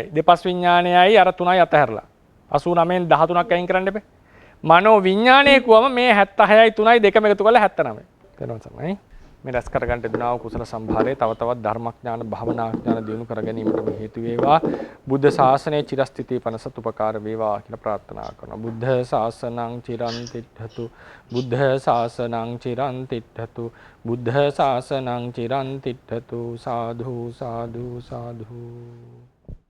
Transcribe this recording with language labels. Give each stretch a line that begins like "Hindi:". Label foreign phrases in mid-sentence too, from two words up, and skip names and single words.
Sinhala: දෙපස් විඥානයයි අර 3යි අතහැරලා 89න් 13ක් අයින් කරන්න එපේ. මනෝ විඥානය කිව්වම මේ 76යි 3යි දෙකම එකතු කරලා 79යි. තේරුම් ගන්නයි. මේ රැස් කරගන්න දෙනා වූ කුසල සම්භාරය තව තවත් ධර්මඥාන භාවනාඥාන දියුණු කර ගැනීමට හේතු වේවා. බුද්ධ ශාසනයේ චිරස්ථිතී පනසත් උපකාර වේවා කියලා ප්‍රාර්ථනා කරනවා.
Pali: බුද්ධ ශාසනං චිරන් තිට්ඨතු. බුද්ධ ශාසනං චිරන් තිට්ඨතු. බුද්ධ ශාසනං චිරන් තිට්ඨතු. සාදු සාදු සාදු.